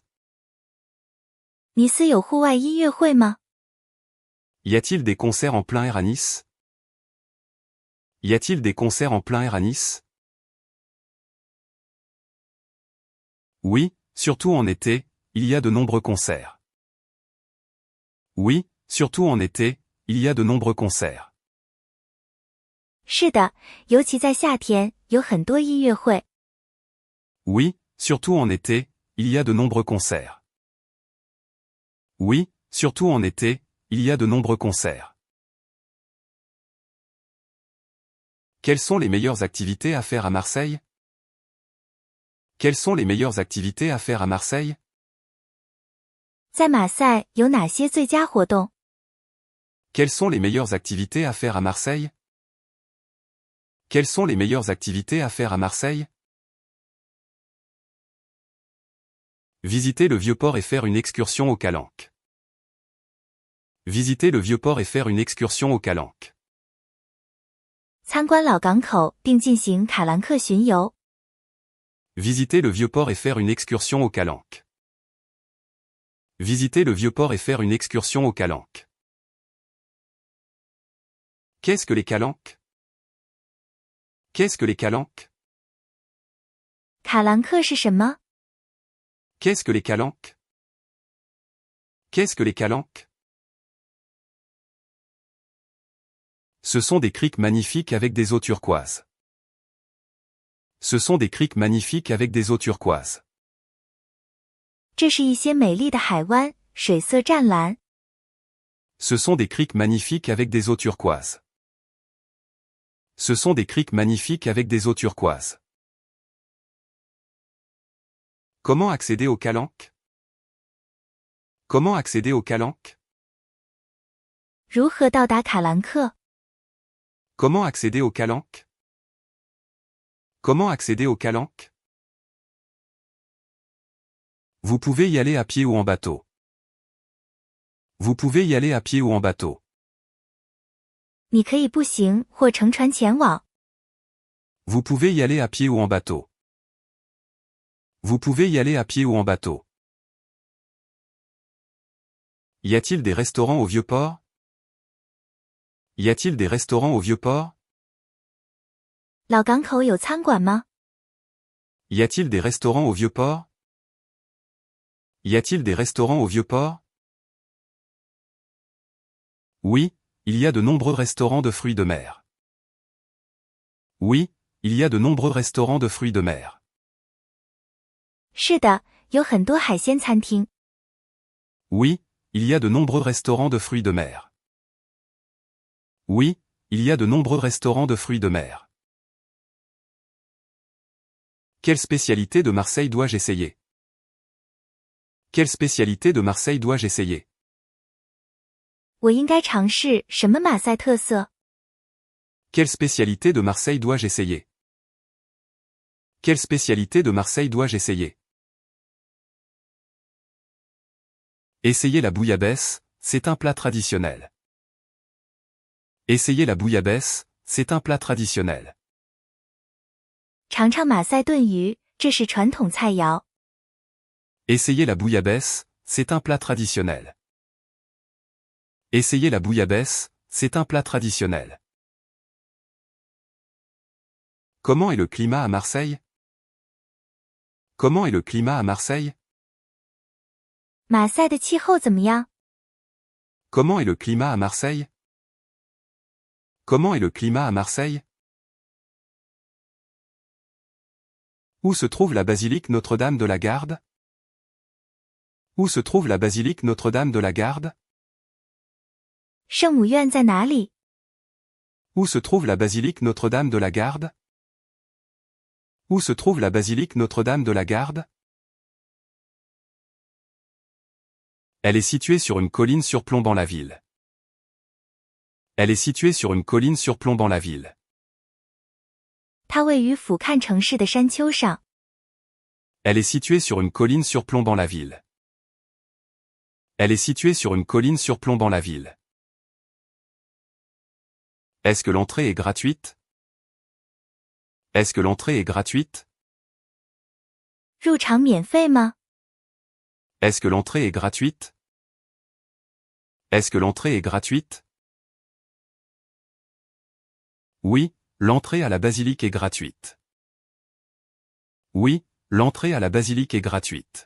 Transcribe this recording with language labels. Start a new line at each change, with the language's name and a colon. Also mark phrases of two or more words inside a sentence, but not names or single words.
Chinese: 尼斯有户外音乐会吗？
French: Y a-t-il des concerts en plein air à Nice? Y a-t-il des concerts en plein air à Nice? Oui, surtout en été, il y a de nombreux concerts. Oui, surtout en été, il y a de nombreux concerts.
Chinese: 是的，尤其在夏天，有很多音乐会。
French: Oui, surtout en été, il y a de nombreux concerts. Oui, surtout en été, il y a de nombreux concerts. Quelles sont les meilleures activités à faire à Marseille? Quelles sont les meilleures activités à faire à Marseille?
Chinese: 在马赛有哪些最佳活动？
French: Quelles sont les meilleures activités à faire à Marseille? Quelles sont les meilleures activités à faire à Marseille? Visiter le Vieux-Port et faire une excursion aux Calanques. Visiter le Vieux-Port et faire une excursion aux Calanques.
Chinese: 参观老港口并进行卡兰克巡游。
French: Visiter le Vieux-Port et faire une excursion aux Calanques. Visiter le Vieux-Port et faire une excursion aux Calanques. Qu'est-ce que les Calanques? Qu'est-ce que les Calanques?
Chinese: 卡兰克是什么？
French: Qu'est-ce que les Calanques? Qu'est-ce que les Calanques? Ce sont des criques magnifiques avec des eaux turquoises. Ce sont des criques magnifiques avec des eaux turquoises.
Chinese: 这是一些美丽的海湾，水色湛蓝。
French: Ce sont des criques magnifiques avec des eaux turquoises. Ce sont des criques magnifiques avec des eaux turquoises. Comment accéder aux Calanques? Comment accéder aux Calanques?
Chinese: 如何到达卡兰克？
French: Comment accéder aux Calanques? Comment accéder aux Calanques? Vous pouvez y aller à pied ou en bateau. Vous pouvez y aller à pied ou en bateau.
Chinese: 你可以步行或乘船前往。
French: Vous pouvez y aller à pied ou en bateau. Vous pouvez y aller à pied ou en bateau. Y a-t-il des restaurants au Vieux-Port? Y a-t-il des restaurants au Vieux-Port?
Chinese: 老港口有餐馆吗？
French: Y a-t-il des restaurants au Vieux-Port? Y a-t-il des restaurants au Vieux-Port? Oui, il y a de nombreux restaurants de fruits de mer. Oui, il y a de nombreux restaurants de fruits de mer.
Chinese: 是的，有很多海鲜餐厅。
French: Oui, il y a de nombreux restaurants de fruits de mer. Oui, il y a de nombreux restaurants de fruits de mer. Quelle spécialité de Marseille dois-je essayer? Quelle spécialité de Marseille dois-je essayer?
Chinese: 我应该尝试什么马赛特色？
French: Quelle spécialité de Marseille dois-je essayer? Quelle spécialité de Marseille dois-je essayer? Essayez la bouillabaisse, c'est un plat traditionnel. Essayez la bouillabaisse, c'est un plat traditionnel.
Chinese: 尝尝马赛炖鱼，这是传统菜肴。
French: Essayez la bouillabaisse, c'est un plat traditionnel. Essayez la bouillabaisse, c'est un plat traditionnel. Comment est le climat à Marseille? Comment est le climat à Marseille?
Chinese: 马赛的气候怎么样？
French: Comment est le climat à Marseille? Comment est le climat à Marseille? Où se trouve la basilique Notre-Dame de la Garde? Où se trouve la basilique Notre-Dame de la Garde?
Chinese: 圣母院在哪里？
French: Où se trouve la basilique Notre-Dame de la Garde? Où se trouve la basilique Notre-Dame de la Garde? Elle est située sur une colline surplombant la ville. Elle est située sur une colline surplombant la ville.
Chinese: 它位于俯瞰城市的山丘上。
French: Elle est située sur une colline surplombant la ville. Elle est située sur une colline surplombant la ville. Est-ce que l'entrée est gratuite? Est-ce que l'entrée est gratuite?
Chinese: 入场免费吗？
French: Est-ce que l'entrée est gratuite? Est-ce que l'entrée est gratuite? Oui, l'entrée à la basilique est gratuite. Oui, l'entrée à la basilique est gratuite.